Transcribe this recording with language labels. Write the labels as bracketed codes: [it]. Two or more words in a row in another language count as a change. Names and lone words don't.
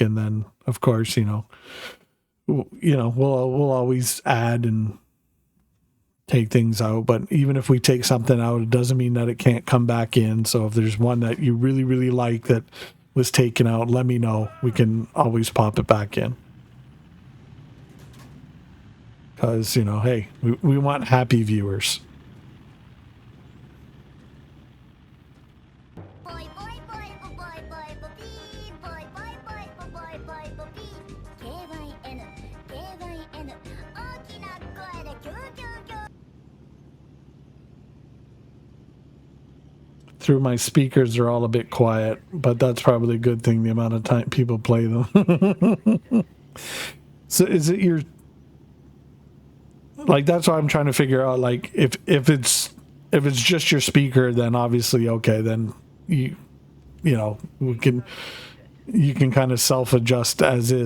[en] And then, of course, we'll always add and take things out, but even if we take something out, it doesn't mean that it can't come back in. So if there's one that you really, really like that was taken out, let me know. We can always pop it back in. Because, hey, we want happy viewers. Boy, boy, boy, boy, boy, boy, boy, bee. Boy, boy, boy, boy, boy, boy, boy, bee. K-Y-N, K-Y-N. [ja] 大きな声でキューキューキュー。 [en] Through my speakers, they're all a bit quiet, but that's probably a good thing, the amount of time people play them. So is it your... Like, that's what I'm trying to figure out. Like, if it's just your speaker, then obviously, okay, then you can kind of self-adjust as is.